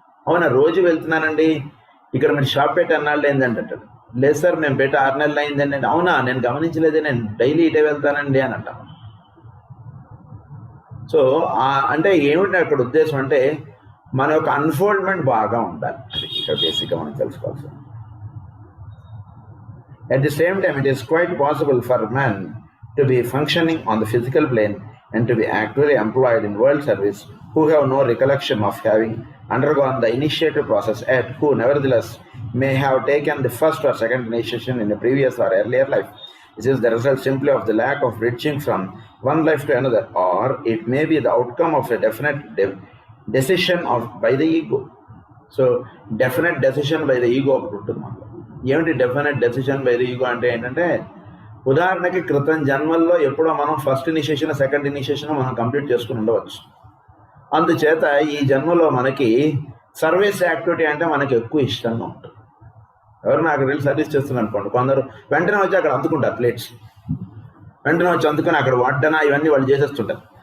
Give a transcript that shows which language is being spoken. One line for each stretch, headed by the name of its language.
Telugu: అవునా, రోజు వెళ్తున్నానండి, ఇక్కడ మీరు షాప్ పెట్టి అన్నాళ్ళు ఏంటంటే, లేదు సార్ మేము పెట్టి 6 నెలలు అయిందండి. అవునా, నేను గమనించలేదే, నేను డైలీ ఇటే వెళ్తానండి అని అంటాం. సో అంటే ఏమిటి అక్కడ ఉద్దేశం అంటే మన యొక్క అన్ఫోల్డ్మెంట్ బాగా ఉండాలి. అది ఇక్కడ బేసిక్గా మనం తెలుసుకోవాల్సింది.
English: At the same time, it is quite possible for man to be functioning on the physical plane and to be actively employed in world service who have no recollection of having undergone the initiative process yet, who nevertheless may have taken the first or second initiation in a previous or earlier life. This is the result simply of the lack of bridging from one life to another, or it may be the outcome of a definite decision by the ego. So definite decision by the ego
Telugu: ఒకటి ఉంటుంది మనలో. ఏమిటి definite decision by the ego అంటే ఏంటంటే, ఉదాహరణకి క్రితం జన్మల్లో ఎప్పుడో మనం ఫస్ట్ ఇనిషియేషన్ సెకండ్ ఇనిషియేషన్ మనం కంప్లీట్ చేసుకుని ఉండవచ్చు. అందుచేత ఈ జన్మలో మనకి సర్వీస్ యాక్టివిటీ అంటే మనకి ఎక్కువ ఇష్టంగా ఉంటుంది. ఎవరు నాకు వెళ్ళి సర్వీస్ చేస్తున్నారు అనుకోండి, కొందరు వెంటనే వచ్చి అక్కడ అందుకుంటారు ప్లేట్స్, వెంటనే వచ్చి అందుకుని అక్కడ వడ్డన ఇవన్నీ వాళ్ళు చేసేస్తుంటారు.